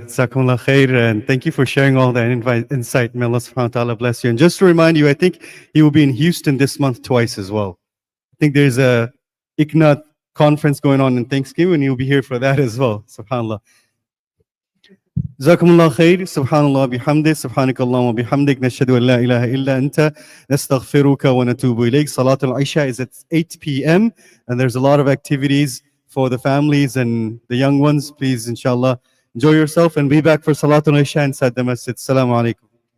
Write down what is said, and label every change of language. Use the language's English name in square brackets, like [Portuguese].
[English] Jazakumullah khair, and thank you for sharing all that insight. May Allah subhanahu wa ta'ala bless you. And just to remind you, I think he will be in Houston this month twice as well. I think there's a ICNA conference going on in Thanksgiving, and he'll be here for that as well. SubhanAllah. [Arabic] جزاكم الله خير. سبحان الله بحمده سبحانك اللهم وبحمدك نشهد أن لا إله إلا أنت نستغفرك ونتوب إليك. [English] Salat al-Isha is at 8 p.m. and there's a lot of activities for the families and the young ones. Please, inshallah, enjoy yourself and be back for Salat al-Isha inside the masjid. Assalamu alaikum.